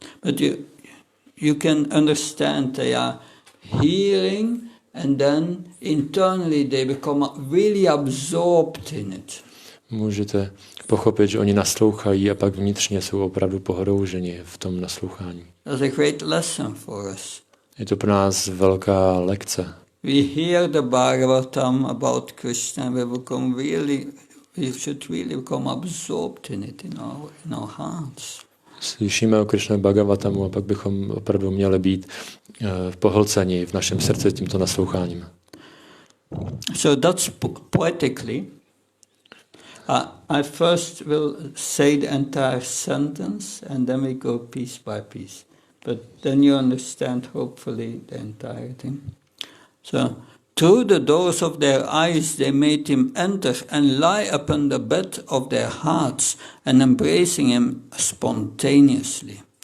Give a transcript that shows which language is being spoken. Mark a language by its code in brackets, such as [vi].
[en] But you can understand they are hearing, and then internally they become really absorbed in it. [cs] Můžete pochopit, že oni naslouchají a pak vnitřně jsou opravdu pohrouženi v tom naslouchání. [en] That's a great lesson for us. [cs] Je to pro nás velká lekce. [en] We hear the Bhagavatam about Krishna, we should really become absorbed in it in our hearts. [cs] Slyšíme o Krishna Bhagavatamu a pak bychom opravdu měli být pohlceni v našem srdci tímto nasloucháním. [en] So that's poetically. I first will say the entire sentence and then we go piece by piece. But then you understand hopefully the entire thing. So, through the doors of their eyes they made him enter and lie upon the bed of their hearts and embracing him spontaneously.